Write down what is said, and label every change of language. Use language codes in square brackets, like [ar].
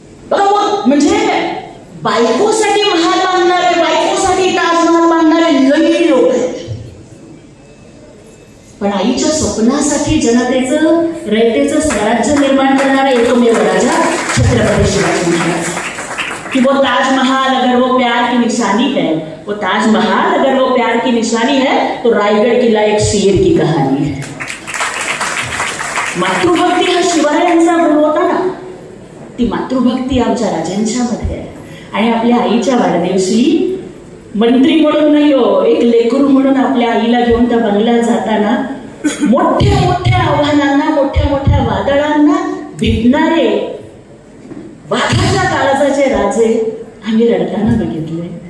[mr] बरोबर, म्हणजे बायकोसाठी महाल बांधणारे, बायकोसाठी ताजमहाल बांधणारे लई लोक आहेत, पण आईच्या स्वप्नासाठी जनतेचं रयतेचं स्वराज्य निर्माण करणारा एकमेव राजा छत्रपती शिवाजी महाराज. [hi] कि वो ताजमहल अगर वो प्यार की निशानी है, वो ताजमहल अगर वो प्यार की निशानी है, तो रायगढ़ किला एक शेर की कहानी है. [mr] मातृभक्ती हा शिवरायांचा गुण होता ना, ती मातृभक्ती आमच्या राजांच्या मध्ये आहे. आणि आपल्या आईच्या वाढदिवशी मंत्री म्हणून नाही हो, एक लेकरू म्हणून आपल्या आईला घेऊन त्या बंगल्यात जाताना मोठ्या मोठ्या आव्हानांना, मोठ्या मोठ्या वादळांना भिडणारे वाघाच्या काळजाचे राजे आम्ही रडताना बघितले.